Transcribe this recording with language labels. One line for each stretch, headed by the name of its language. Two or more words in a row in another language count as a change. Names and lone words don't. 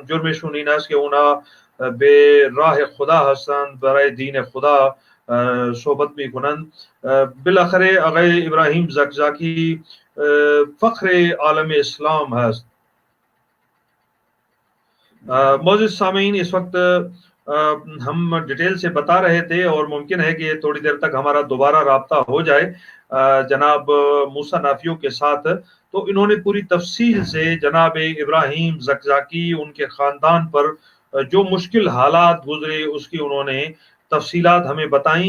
Persian: جرمشون این است که اونا به راه خدا هستند, برای دین خدا صحبت میکنند. بالاخره آقای ابراهیم زکزاکی فخر عالم اسلام هست.
Urdu: معزز سامعین, اس وقت ہم ڈیٹیل سے بتا رہے تھے اور ممکن ہے کہ تھوڑی دیر تک ہمارا دوبارہ رابطہ ہو جائے جناب موسی نافیو کے ساتھ. تو انہوں نے پوری تفصیل سے جناب ابراہیم زکزاکی, ان کے خاندان پر جو مشکل حالات گزرے اس کی انہوں نے تفصیلات ہمیں بتائیں.